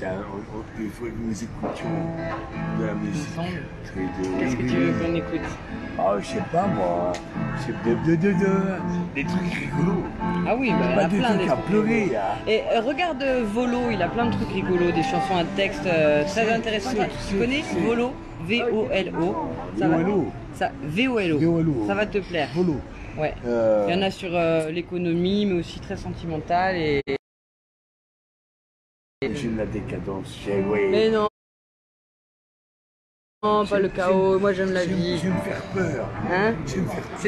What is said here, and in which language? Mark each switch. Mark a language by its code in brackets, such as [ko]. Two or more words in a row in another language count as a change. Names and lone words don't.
[fr] Il faut que nous écoutions de la musique. Qu'est-ce que tu veux qu'on écoute? Ah, je sais pas moi. C'est des trucs rigolos. Ah oui, bah, il y en Pas a des plein. trucs à pleurer là. Et regarde Volo, il a plein de trucs rigolos, des chansons à texte très intéressantes. Tu connais Volo? V-O-L-O. V-O-L-O. V-O-L-O. V-O-L-O. Ça va te plaire. Volo. Ouais. Il y en a sur l'économie, mais aussi très sentimentale. J'aime la décadence. Mais non. Non, pas le chaos. Moi, j'aime la vie. J'aime faire peur. Hein? J'aime faire peur.